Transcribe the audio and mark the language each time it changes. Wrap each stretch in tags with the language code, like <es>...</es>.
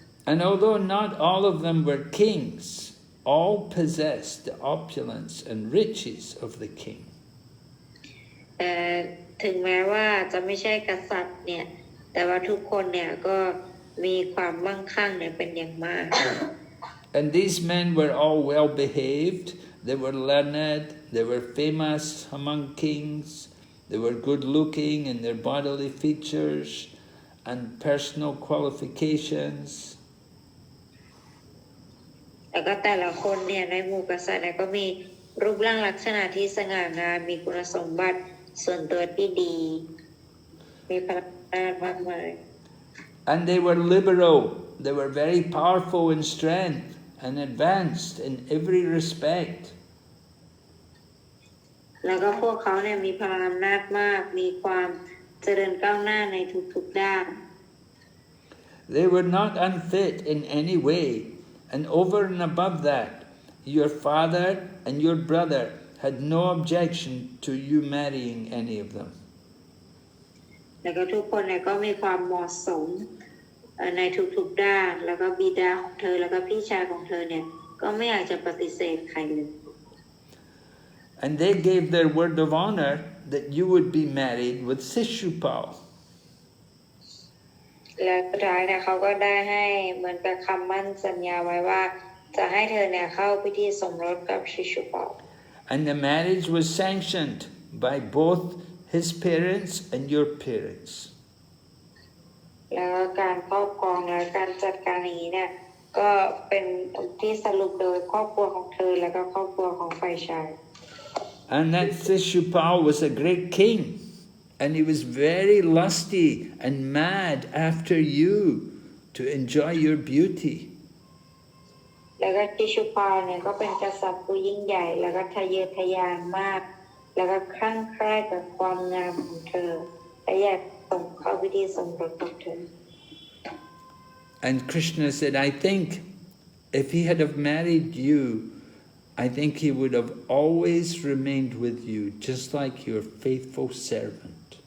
<en>And although not all of them were kings, all possessed the opulence and riches of the king.</en> <th>ถึงแม้ว่าจะไม่ใช่กษัตริย์เนี่ยแต่ว่าทุกคนเนี่ยก็มีความมั่งคั่งเนี่ยเป็นอย่างมาก</th> <en>And these men were all well behaved, they were learned, they were famous among kings, they were good looking in their bodily features and personal qualifications.</en> <th>แล้วก็แต่ละคนเนี่ยในหมู่กษัตริย์เนี่ยก็มีรูปร่างลักษณะที่สง่างามมีคุณสมบัติส่วนตัวที่ดีมีพลังงานมากมาย</th> <en>And they were liberal, they were very powerful in strength and advanced in every respect.</en> <th>แล้วก็พวกเขาเนี่ยมีพลังอำนาจมากมีความเจริญก้าวหน้าในทุกๆด้าน</th> <en>They were not unfit in any way, and over and above that, your father and your brother had no objection to you marrying any of them.</en> <th>แล้วก็ทุกคนเนี่ยก็มีความเหมาะสมในทุกๆด้านแล้วก็บิดาของเธอแล้วก็พี่ชายของเธอเนี่ยก็ไม่อยากจะปฏิเสธใครเลย</th> <en>And they gave their word of honor that you would be married with Sishupal.</en> <th>แล้วสุดท้ายเนี่ยเขาก็ได้ให้เหมือนกับคำมั่นสัญญาไว้ว่าจะให้เธอเนี่ยเข้าพิธีสมรสกับชิชุปา</th> <en>And the marriage was sanctioned by both his parents and your parents.</en> <th>แล้วการครอบครองและการจัดการอย่างนี้เนี่ยก็เป็นที่สรุปโดยครอบครัวของเธอและก็ครอบครัวของฝ่ายชาย</th> <en>And that Sishupal was a great king, and he was very lusty and mad after you to enjoy your beauty.</en> <th>แล้วก็ชิชุปาเนี่ยก็เป็นกษัตริย์ผู้ยิ่งใหญ่แล้วก็ทะเยอทะยานมากแล้วก็คลั่งไคล้กับความงามของเธอและอยากส่งเข้าพิธีสมรสกับเธอ</th> <en>And Krishna said, I think if he had have married you, I think he would have always remained with you, just like your faithful servant.</en>